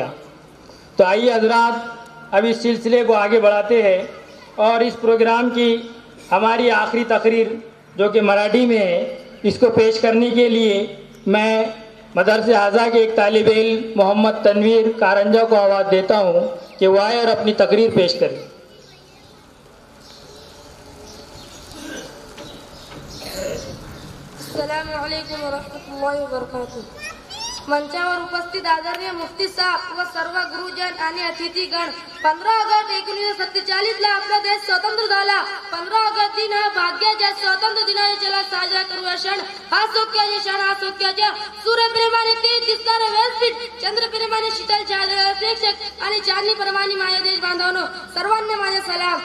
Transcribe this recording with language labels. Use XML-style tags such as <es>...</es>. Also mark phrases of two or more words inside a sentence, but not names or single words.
<ur>تو آئیے حضرات اب اس سلسلے کو آگے بڑھاتے ہیں اور اس پروگرام کی ہماری آخری تقریر جو کہ مراٹھی میں ہے، اس کو پیش کرنے کے لیے میں مدرسہ حاضہ کے ایک طالب علم محمد تنویر کارنجا کو آواز دیتا ہوں کہ وہ آئے اور اپنی تقریر پیش کریں.</ur> <ar>السلام علیکم ورحمۃ اللہ वबरकातू.</ar> <mr>मंचावर उपस्थित आदरणीय मुफ्ती साहेब व सर्व गुरुजन आणि अतिथीगण, 15 ऑगस्ट 1947 ला आपला देश स्वतंत्र झाला. 15 ऑगस्ट दिन हा भाग्याच्या स्वातंत्र्य दिनाच्या साजरा करूया क्षण. हा सौख्याचे क्षण, हा सौख्याच्या सूर्यप्रेमाने तेज दिसणारे व्यासपीठ, चंद्रप्रेमाने शीतल छाया प्रेक्षक आणि चांदणी प्रमाणे माझ्या देश बांधवांनो सर्वांना माझा सलाम.</mr>